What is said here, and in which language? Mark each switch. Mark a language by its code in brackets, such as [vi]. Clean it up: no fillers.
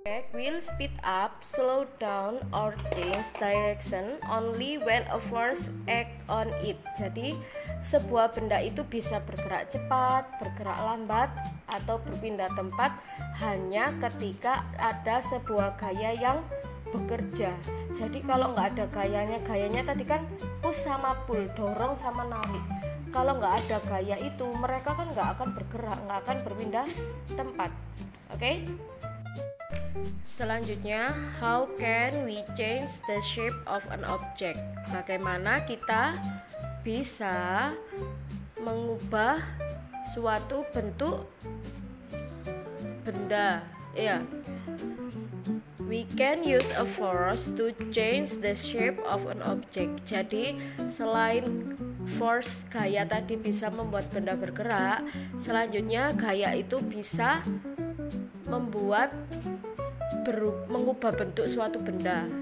[en] Will speed up, slow down, or change direction only when a force act on it. [id] Jadi sebuah benda itu bisa bergerak cepat, bergerak lambat, atau berpindah tempat hanya ketika ada sebuah gaya yang bekerja. Jadi kalau nggak ada gayanya tadi kan push sama pull, dorong sama narik. Kalau nggak ada gaya itu mereka kan nggak akan bergerak, nggak akan berpindah tempat. Oke? Selanjutnya, [en] how can we change the shape of an object? [id] Bagaimana kita bisa mengubah suatu bentuk benda? Ya. [en] We can use a force to change the shape of an object. [id] Jadi, selain force gaya tadi bisa membuat benda bergerak, selanjutnya gaya itu bisa mengubah bentuk suatu benda.